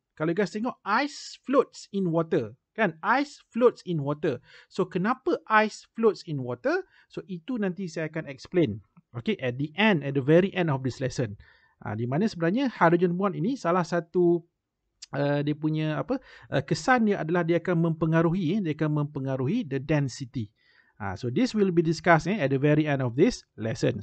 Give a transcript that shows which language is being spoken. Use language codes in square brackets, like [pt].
[ms] Kalau guys tengok, [en] ice floats in water. Kan? Ice floats in water. [ms] So, kenapa [en] ice floats in water? [ms] So, itu nanti saya akan explain. [en] Okay, at the very end of this lesson. [ms] Di mana sebenarnya hydrogen bond ini salah satu dia punya kesan dia adalah dia akan mempengaruhi [en] the density. So this will be discussed at the very end of this lesson.